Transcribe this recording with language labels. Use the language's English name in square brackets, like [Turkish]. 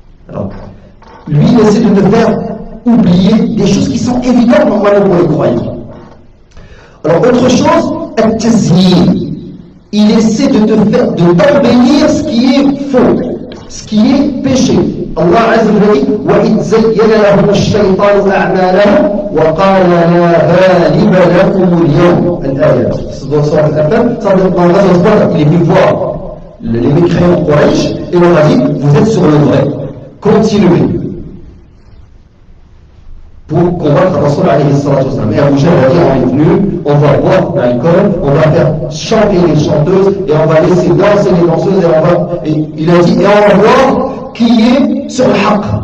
[French] Alors, lui, il essaie de te faire oublier des choses qui sont évidentes normalement pour les croyants. Alors, autre chose, al-tazyin. Il essaie de t'embellir ce qui est faux, ce qui est péché. [Arabic] Allah Azza wa Jalla dit وَإِذْ زَيَّنَ لَهُمُ الشَّيْطَانُ أَعْمَالَهُمْ وَقَالَ لَا غَالِبَ لَكُمُ الْيَوْمَ الآية. [French] Ça il est venu voir les mécréants Quraysh et leur a dit vous êtes sur le vrai, continuez pour combattre Rasul alayhi salatu wasalam. Et Abu Jahl a dit on est venu, on va boire l'alcool, on va faire chanter les chanteuses et on va laisser danser les danseuses et il a dit et on va voir qui est sur le haqq.